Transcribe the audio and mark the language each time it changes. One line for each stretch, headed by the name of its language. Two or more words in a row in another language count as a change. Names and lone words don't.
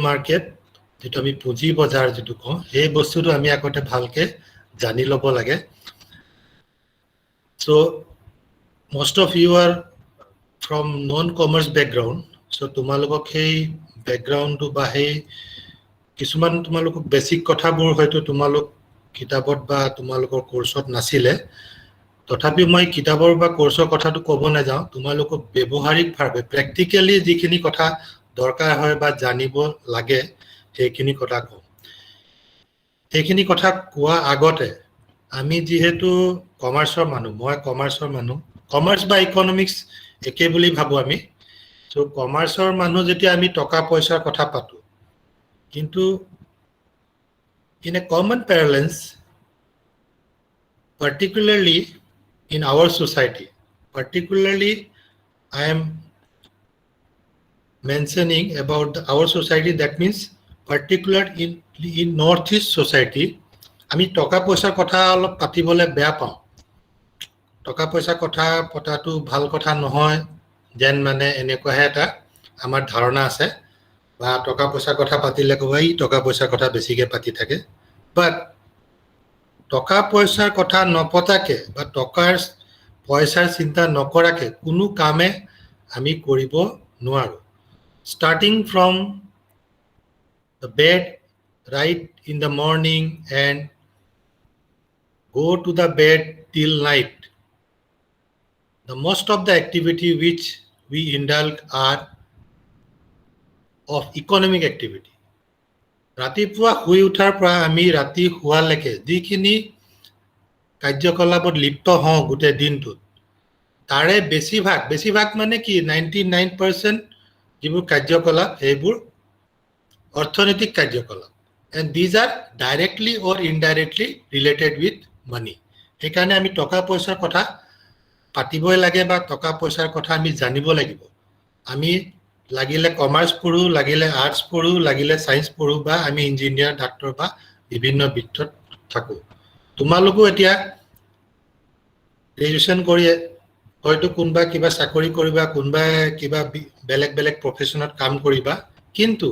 Assamese: মাৰ্কেট যেটো আমি পুঁজি বজাৰ যেটো কওঁ এই বস্তুটো আমি আগতে ভালকে জানি ল'ব লাগে
English: so most of you are from non commerce background so
Assamese: তোমালোকক সেই ব্যাকগ্ৰাউণ্ডটো বা সেই কিছুমান তোমালোকক বেসিক কথাবোৰ হয়তো তোমালোক কিতাপত বা তোমালোকৰ কোৰ্সত নাছিলে তথাপি মই কিতাপৰ বা কোৰ্সৰ কথাটো ক'ব নাযাওঁ তোমালোকক ব্যৱহাৰিকভাৱে প্ৰ্যাকটিক্যালি যিখিনি কথা দৰকাৰ হয় বা জানিব লাগে সেইখিনি কথা কওঁ সেইখিনি কথা কোৱা আগতে আমি যেহেতু কমাৰ্চৰ মানুহ মই কমাৰ্চৰ মানুহ কমাৰ্চ বা ইকনমিক্স একে বুলি ভাবো আমি সো কমাৰ্চৰ মানুহ যেতিয়া আমি টকা পইচাৰ কথা পাতো কিন্তু
English: in a common parlance particularly in our society particularly I am mentioning about our society that means particular in northeast society
Assamese: আমি টকা পইচাৰ কথা অলপ পাতিবলে বেয়া পাওঁ টকা পইচা কথা পতাটো ভাল কথা নহয় যেন মানে এনেকুৱাহে এটা আমাৰ ধাৰণা আছে বা টকা পইচা কথা পাতিলে কই টকা পইচাৰ কথা বেছিকে পাতি থাকে বাট টকা পইচাৰ কথা নপতাকে বা টকাৰ পইচাৰ চিন্তা নকৰাকে কোনো কামে আমি কৰিব নোৱাৰো
English: starting from the bed right in the morning and go to the bed till night the most of the activity which we indulge are of economic activity
Assamese: ৰাতিপুৱা শুই উঠাৰ পৰা আমি ৰাতি শুৱালৈকে যিখিনি কাৰ্যকলাপত লিপ্ত হওঁ গোটেই দিনটোত তাৰে বেছিভাগ মানে কি 99% যিবোৰ কাৰ্যকলাপ সেইবোৰ অৰ্থনৈতিক কাৰ্যকলাপ
English: and these are directly or indirectly related with money
Assamese: সেইকাৰণে আমি টকা পইচাৰ কথা পাতিবই লাগে বা টকা পইচাৰ কথা আমি জানিব লাগিব আমি লাগিলে কমাৰ্চ পঢ়ো লাগিলে আৰ্টছ পঢ়ো লাগিলে সায়েন্স পঢ়ো বা আমি ইঞ্জিনিয়াৰ ডাক্তৰ বা বিভিন্ন বৃত্তত থাকো তোমালোকো এতিয়া গ্ৰেজুৱেচন কৰি হয়তো কোনবা কিবা চাকৰি কৰিবা কোনবা কিবা বেলেগ প্ৰফেশনত কাম কৰিবা কিন্তু